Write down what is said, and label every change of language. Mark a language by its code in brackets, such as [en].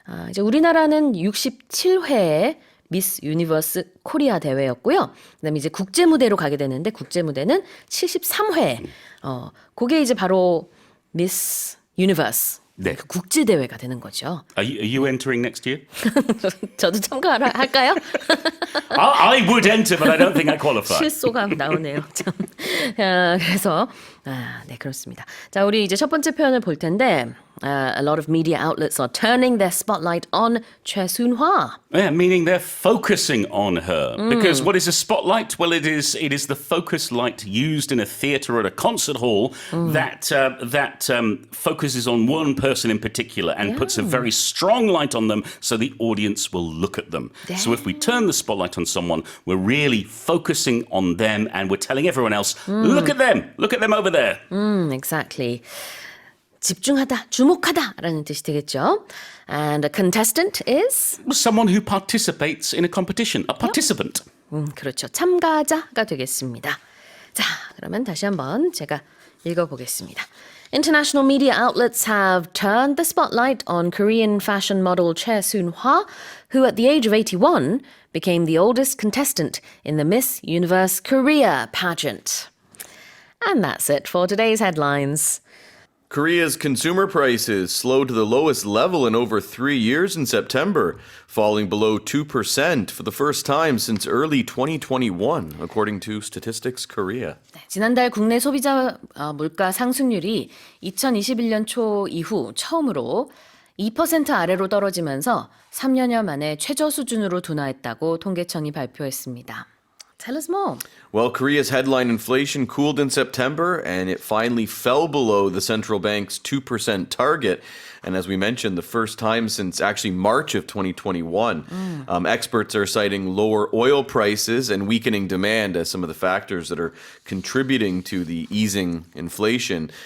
[ko] 이제 우리나라는 67회의 미스 유니버스 코리아 대회였고요. 그다음에 이제 국제 무대로 가게 되는데 국제 무대는 73회. 그게 이제 바로 미스 유니버스 네. 그 국제 대회가 되는 거죠. [en] Are you entering next year? [ko] 저도 참가할까요? [en] I would enter, but I don't think I qualify. [ko] 실소가 나오네요. 참. 그래서 네 그렇습니다. 자 우리 이제 첫 번째 표현을 볼 텐데 [en] a lot of media outlets are turning their spotlight on Choi Soon-hwa. Yeah, meaning they're focusing on her. Because what is a spotlight? Well, it is the focus light used in a theatre or at a concert hall that focuses on one person in particular and puts a very strong light on them so the audience will look at them. So if we turn the spotlight on someone, we're really focusing on them and we're telling everyone else, look at them over there. Exactly. [ko] 집중하다, 주목하다라는 뜻이 되겠죠. [en] And a contestant is Someone who participates in a competition, a participant. [ko] 그렇죠. 참가자가 되겠습니다. 자, 그러면 다시 한번 제가 읽어보겠습니다. [en] International media outlets have turned the spotlight on Korean fashion model Choi Soon-hwa, who at the age of 81 became the oldest contestant in the Miss Universe Korea pageant. And that's it for today's headlines. Korea's consumer prices slowed to the lowest level in over 3 years in September, falling below 2% for the first time since early 2021, according to Statistics Korea. [ko] 지난달 국내 소비자 물가 상승률이 2021년 초 이후 처음으로 2% 아래로 떨어지면서 3년여 만에 최저 수준으로 둔화했다고 통계청이 발표했습니다. [en] Tell us more. Well, Korea's headline inflation cooled in September, and it finally fell below the central bank's 2% target. And as we mentioned, the first time since actually March of 2021. Experts are citing lower oil prices and weakening demand as some of the factors that are contributing to the easing inflation.